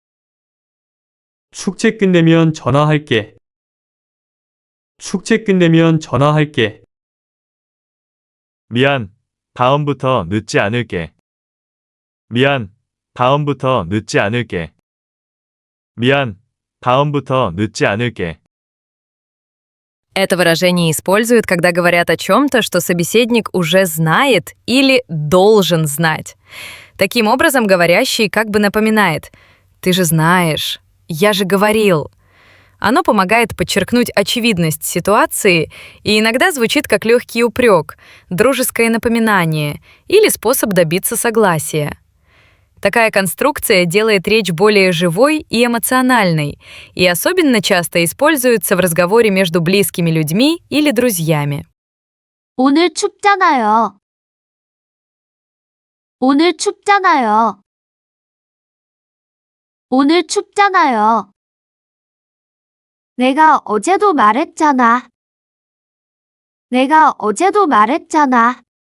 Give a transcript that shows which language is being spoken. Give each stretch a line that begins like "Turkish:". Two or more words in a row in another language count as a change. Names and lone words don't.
Korean: 숙제 끝내면 전화할게. 숙제 끝내면 전화할게. 미안, 다음부터 늦지 않을게. 미안, 다음부터 늦지 않을게. 미안, 다음부터 늦지 않을게.
Russian: Это выражение используют, когда говорят о чем-то, что собеседник уже знает или должен знать. Таким образом, говорящий как бы напоминает: «Ты же знаешь, я же говорил». Оно помогает подчеркнуть очевидность ситуации и иногда звучит как легкий упрек, дружеское напоминание или способ добиться согласия. Такая конструкция делает речь более живой и эмоциональной и особенно часто используется в разговоре между близкими людьми или друзьями.
Korean: 오늘 춥잖아요. 오늘 춥잖아요. 오늘 춥잖아요. 내가 어제도 말했잖아. 내가 어제도 말했잖아.